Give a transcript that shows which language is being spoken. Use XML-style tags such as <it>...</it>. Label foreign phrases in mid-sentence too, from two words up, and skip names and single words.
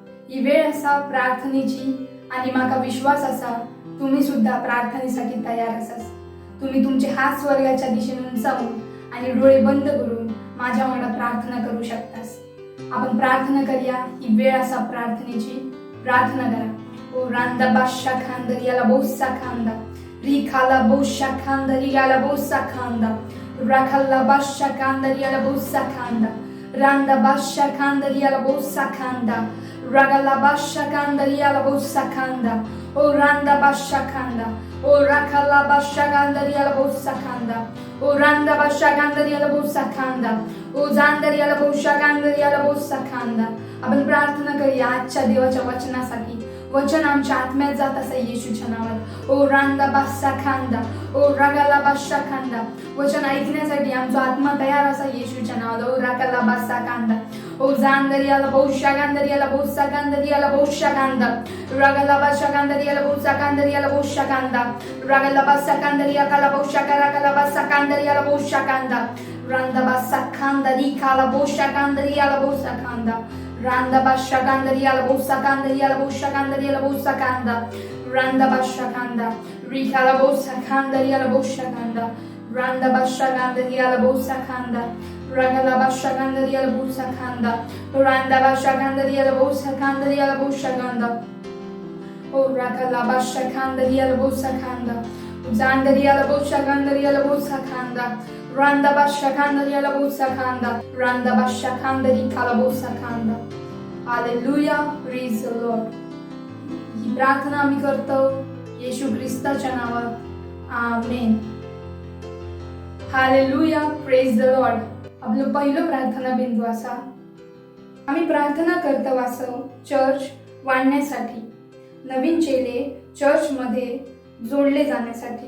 <kok>ही वेळ असा प्रार्थनेची आणि माका विश्वास असा तुम्ही सुद्धा प्रार्थनेसाठी तयार असास. तुम्ही तुमचे हात स्वर्गाच्या दिशेने उंचावून आणि डोळे बंद करून माझ्या वांगडा प्रार्थना करू शकतास. आपण प्रार्थना करूया. ही वेळ असा प्रार्थनेची. प्रार्थना करा. ओ रांदा बादशा खांदा याला बोसा खांदा री खाला बोशा खांदा याला बोसा खांदा राखाला बादशा खांदा याला बोसा खांदा रांदा बादशा खांदा याला बोसा खांदा रागाला बादशा खांदा याला बोसा खांदा ओ रांदा बादशा खांदा ओ राखाला बादशा खांदा याला बोसा खांदा ओ रांदा बादशा खांदा याला बोसा खांदा ओ जांदर याला बोशा खांदा याला बोसा खांदा. आपण प्रार्थना करूया आजच्या देवाच्या वचनासाठी. वचन आमच्या आत्म्यात जात असा येशूच्या नावात. ओ रांदा बादशा खांदा ओ रागाला बादशा खांदा. वचन ऐकण्यासाठी आमचा आत्मा तयार असा येशूच्या नावात. ओ रागाला बादशा खांदा ओ जांदर याला बोशा खांदा याला बोसा खांदा याला बोशा खांदा रागाला बादशा खांदा याला बोसा खांदा याला बोशा खांदा रागाला बादशा खांदा याला बोशा रागाला बादशा खांदा याला बोशा खांदा रांदा बादशा खांदा रिखाला बोशा खांदा याला बोसा खांदा रांदा बादशा खांदा याला बोसा खांदा याला बोशा खांदा याला बोसा खांदा रांदा बादशा खांदा रिखाला बोसा खांदा याला बोशा खांदा रांदा बादशा खांदा याला बोसा खांदा रागाला बादशा खांदा याला बोसा खांदा रांदा बादशा खांदा याला बोसा खांदा याला बोशा खांदा ओ रागाला बादशा खांदा याला बोसा खांदा जांदर याला बोशा खांदा याला बोसा खांदा रांदा बादशा खांदा याला बोसा खांदा रांदा बादशा खांदा रिखाला बोसा खांदा.</kok> <en>हालेलुया. Praise the Lord.</en> <kok>ही प्रार्थना आम्ही करतो येशू ख्रिस्ताच्या नावात.</kok> <en>आमेन. हालेलुया. Praise the Lord.</en> <kok>आपलं पहिलं प्रार्थना बिंदू असा. आम्ही प्रार्थना करतो असं चर्च वाढण्यासाठी, नवीन चेले चर्चमध्ये जोडले जाण्यासाठी.</kok>